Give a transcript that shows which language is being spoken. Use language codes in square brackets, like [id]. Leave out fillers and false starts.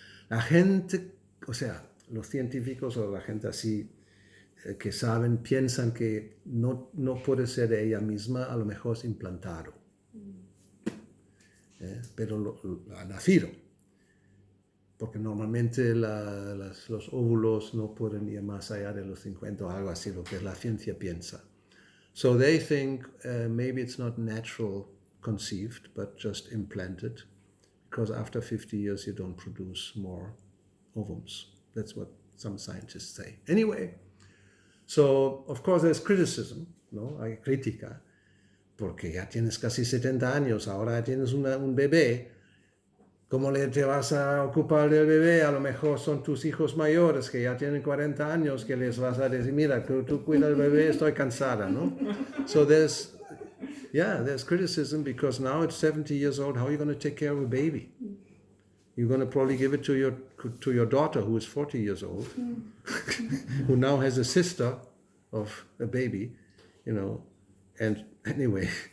[es] La gente, o sea, los científicos o la gente así que saben, piensan que no puede ser ella misma, a lo mejor es implantado. Pero ha nacido. Porque normalmente los óvulos no pueden ir más allá de los 50 o algo así, lo que la ciencia piensa. [en] So they think maybe it's not natural conceived, but just implanted, because after 50 years you don't produce more ovums. That's what some scientists say. Anyway, so of course there's criticism, ¿no? [es] Hay crítica, porque ya tienes casi 70 años, ahora ya tienes un bebé. ¿Cómo te vas a ocupar del bebé? A lo mejor son tus hijos mayores que ya tienen 40 años que les vas a decir, mira, tú cuida del bebé, estoy cansada, ¿no? [en] So there's criticism because now it's 70 years old. How are you going to take care of a baby? You're going to probably give it to your daughter who is 40 years old, who now has a sister of a baby, and anyway.